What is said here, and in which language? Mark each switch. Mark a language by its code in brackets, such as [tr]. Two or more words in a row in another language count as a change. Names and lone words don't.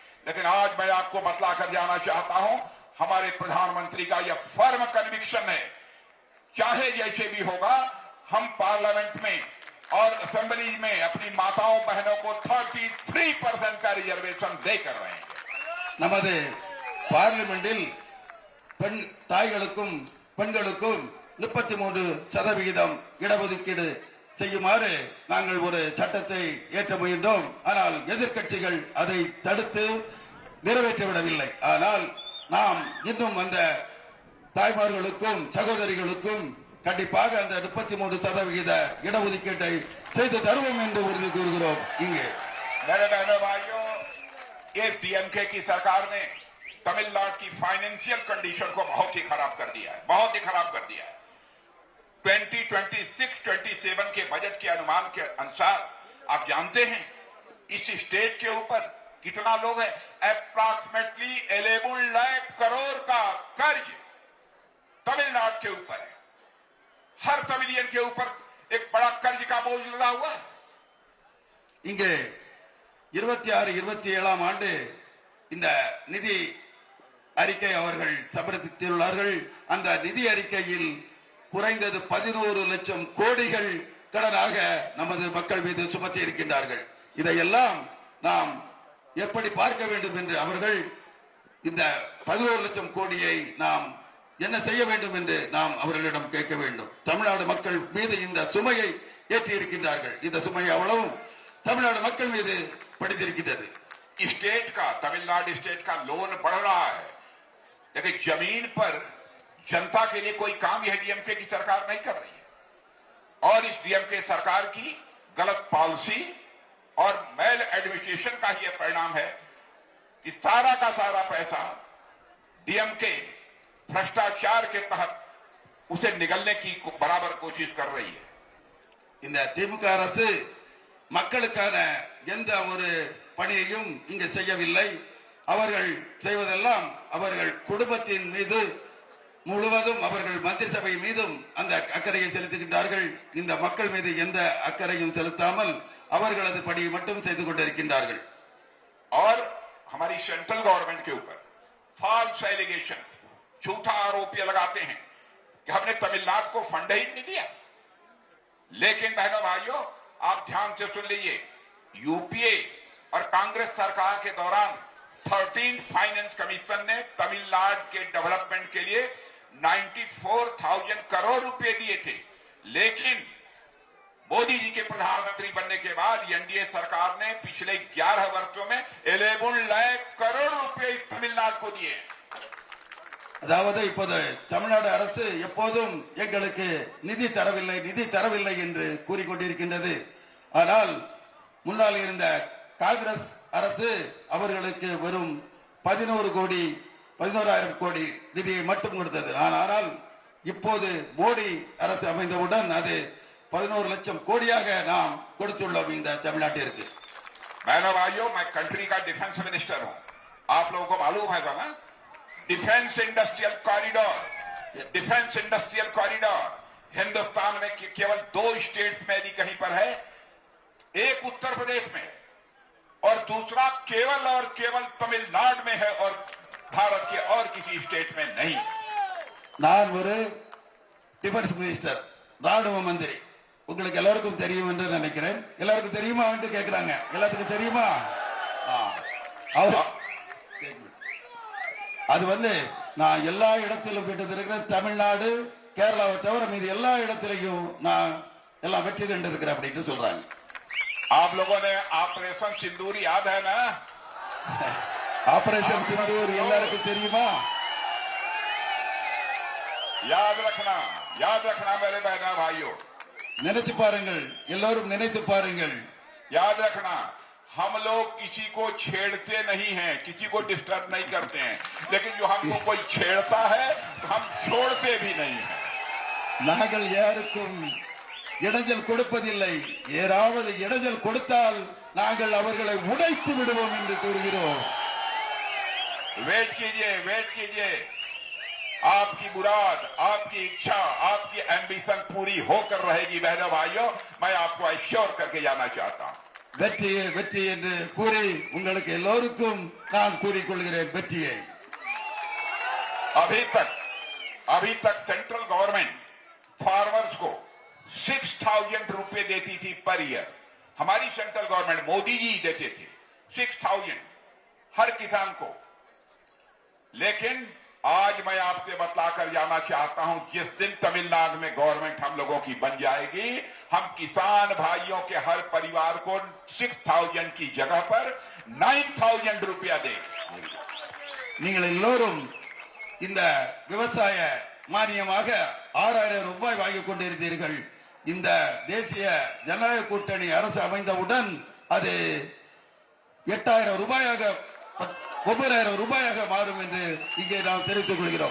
[hi] लेकिन आज मैं आपको बतला कर जाना चाहता हूं, हमारे प्रधानमंत्री का यह [en] firm conviction [hi] है, चाहे जैसे भी होगा हम पार्लियामेंट में और असेंबली में अपनी माताओं बहनों को 33% का रिजर्वेशन देकर रहेंगे। [ta] நமது பார்லிமெண்டில் பெண் தாய்களுக்கும் பெண்களுக்கும் 33% இடஒதுக்கீடு செய்யுமாறு நாங்கள் ஒரு சட்டத்தை ஏற்ற முயன்றோம். ஆனால் எதிர்க்கட்சிகள் அதை தடுத்து நிறைவேற்றவிடவில்லை. ஆனால் நாம் இன்னும் அந்த தாய்மார்களுக்கும் சகோதரிகளுக்கும் கண்டிப்பாக அந்த 33% இடஒதுக்கீட்டை செய்து தருவோம் என்று உறுதி கூறுகிறோம். இங்கே [hi] मेरे बहनों भाइयों, ये डीएमके की सरकार ने तमिलनाडु की [en] financial condition [hi] को बहुत ही खराब कर दिया है, बहुत ही खराब कर दिया है। 2026-27 के बजट के अनुमान के अनुसार आप जानते हैं इस स्टेट के ऊपर कितना लोग है, अप्रॉक्सीमेटली 11 लाख करोड़ का कर्ज तमिलनाडु के ऊपर है। हर तमिलियन के ऊपर एक बड़ा कर्ज का बोझ लगा हुआ है। [ta] இங்கே 26-27 ஆண்டு இந்த நிதி அறிக்கை அவர்கள் சமர்ப்பித்துள்ளார்கள். அந்த நிதி அறிக்கையில் குறைந்தது 11 லட்சம் கோடிகள் கடனாக நமது மக்கள் மீது சுமத்தி இருக்கின்றார்கள். இதையெல்லாம் நாம் எப்படி பார்க்க வேண்டும் என்று அவர்கள் இந்த 11 லட்சம் கோடியை நாம் என்ன செய்ய வேண்டும் என்று நாம் அவர்களிடம் கேட்க வேண்டும். தமிழ்நாடு மக்கள் மீது இந்த சுமையை ஏற்றி இருக்கின்றார்கள். இந்த சுமையை அவ்வளவும் தமிழ்நாடு மக்கள் மீது படித்திருக்கின்றது. [hi] स्टेट का, तमिलनाडु स्टेट का लोन बढ़ रहा है, लेकिन जमीन पर जनता के लिए कोई काम यह डीएमके की सरकार नहीं कर रही है। और इस डीएमके सरकार की गलत पॉलिसी और [en] mal administration [hi] का ही परिणाम है कि सारा का सारा पैसा डीएमके भ्रष्टाचार के तहत उसे निगलने की बराबर कोशिश कर रही है। [ta] இந்த திமுக அரசு மக்களுக்கான எந்த ஒரு பணியையும் இங்கு செய்யவில்லை. அவர்கள் செய்வதெல்லாம் அவர்கள் குடும்பத்தின் மீது முழுவதும் அவர்கள் மந்திரி சபை மீதும் அந்த அக்கறையை செலுத்துகின்றார்கள். இந்த மக்கள் மீது எந்த அக்கறையும் செலுத்தாமல் அவர்களது பணியை மட்டும் செய்து கொண்டிருக்கின்றார்கள். [hi] और हमारी [en] central government [hi] के ऊपर [en] false allegation, [hi] झूठा आरोप लगाते हैं कि हमने तमिलनाडु को फंड ही नहीं दिया। लेकिन बहनों भाइयों, आप ध्यान से सुन लीजिए, यूपीए और कांग्रेस सरकार के दौरान 13 [en] finance commission [hi] ने तमिलनाडु के डेवलपमेंट के लिए 94,000 करोड़ रुपए दिए थे। लेकिन मोदी जी के प्रधानमंत्री बनने के बाद एनडीए सरकार ने पिछले 11 वर्षों में 11 लाख करोड़ रुपए तमिलनाडु को दिए। [ta] அதாவது இப்போது தமிழ்நாடு அரசு எப்போதும் எங்களுக்கு நிதி தரவில்லை என்று கூறிக்கொண்டிருக்கின்றது. ஆனால் முன்னால் இருந்த காங்கிரஸ் அரசு அவர்களுக்கு வெறும் 11,000 கோடி நிதியை மட்டும் கொடுத்தது. ஆனால் இப்போது மோடி அரசு அமைந்தவுடன் அது 11 லட்சம் கோடியாக நாம் கொடுத்துள்ளோம் இந்த தமிழ்நாட்டிற்கு. [hi] बहनों भाइयों, मैं कंट्री का [en] defence minister [hi] हूं. आप लोगों को मालूम है ना, [en] defence industrial corridor [hi] हिंदुस्तान में केवल 2 स्टेट्स में यदि कहीं पर है, एक उत्तर प्रदेश में और दूसरा केवल और केवल तमिलनाडु में है और भारत के और किसी स्टेट में नहीं. [ta] நான் ஒரு [en] defence minister, [ta] ராணுவ மந்திரி. உங்களுக்கு எல்லாருக்கும் தெரியும் என்று நினைக்கிறேன். எல்லாருக்கும் தெரியுமா என்று கேட்கிறாங்க. எல்லாத்துக்கும் தெரியுமா? அது நான் எல்லா இடத்திலும் பெற்றிருக்கிறேன். தமிழ்நாடு, கேரளாவை தவிர மீது எல்லா இடத்திலையும் நான் எல்லாம் வெற்றி கண்டிருக்கிறேன் அப்படின்னு சொல்றாங்க. [hi] आप लोगों ने ऑपरेशन सिंदूर याद है ना? [ta] ஆபரேஷன் சிந்தூர் எல்லாருக்கும் தெரியுமா? [hi] याद रखना मेरे बहना भाइयों. [ta] நினைச்சு பாருங்கள், எல்லாரும் நினைத்து பாருங்கள். [hi] याद रखना, हम लोग किसी को छेड़ते नहीं हैं, किसी को डिस्टर्ब नहीं करते हैं, लेकिन जो हमको कोई छेड़ता है हम छोड़ते भी नहीं हैं. [ta] நாங்கள் யாருக்கும் இடைஞ்சல் கொடுப்பதில்லை. ஏதாவது இடைஞ்சல் கொடுத்தால் நாங்கள் அவர்களை உடைத்து விடுவோம் என்று கூறுகிறோம். [hi] वेट कीजिए. आपकी मुराद, आपकी इच्छा, आपकी एम्बिशन पूरी होकर रहेगी बहनों भाइयों. मैं आपको एश्योर करके जाना चाहता हूं. [ta] வெற்றியே வெற்றி என்று கூறி உங்களுக்கு எல்லோருக்கும் நான் கூறிக்கொள்கிறேன் வெற்றியை. [hi] अभी तक [en] central government [hi] फार्मर्स को 6,000 रुपए देती थी [en] per year. [hi] हमारी [en] central government [hi] मोदी जी देते थे 6,000 हर किसान को. लेकिन आज मैं आपसे बतलाकर जाना चाहता हूं, जिस दिन तमिलनाडु में गवर्नमेंट हम लोगों की बन जाएगी, हम किसान भाइयों के हर परिवार को 6,000 की जगह पर 9,000 रुपया देंगे. [ta] நீங்கள் எல்லோரும் இந்த விவசாய மானியமாக 6,000 ரூபாய் வாங்கிக் கொண்டிருந்தீர்கள். இந்த தேசிய ஜனநாயக கூட்டணி அரசு அமைந்தவுடன் அது 8,000 ரூபாயாக 9,000 ரூபாயாக மாறும் என்று இங்கே நாம் தெரிவித்துக் கொள்கிறோம்.